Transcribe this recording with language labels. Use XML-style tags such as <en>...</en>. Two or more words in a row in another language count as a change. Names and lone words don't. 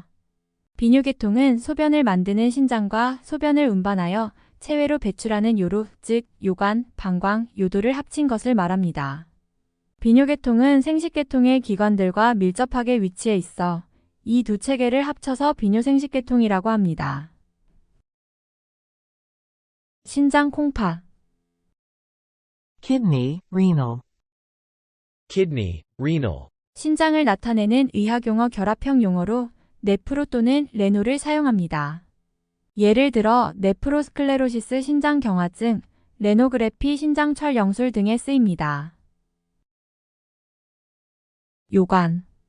<ko>비뇨계통은 소변을 만드는 신장과 소변을 운반하여 체외로 배출하는 요로, 즉 요관, 방광, 요도를 합친 것을 말합니다. 비뇨계통은 생식계통의 기관들과 밀접하게 위치해 있어 이 두 체계를 합쳐서 비뇨생식계통이라고 합니다. 신장 콩팥</ko> <en>kidney, renal, kidney, renal,</en> <ko>신장을 나타내는 의학용어 결합형 용어로 네프로 또는 레노를 사용합니다. 예를 들어 네프로스클레로시스 신장경화증, 레노그래피 신장철영술 등에 쓰입니다. 요관</ko>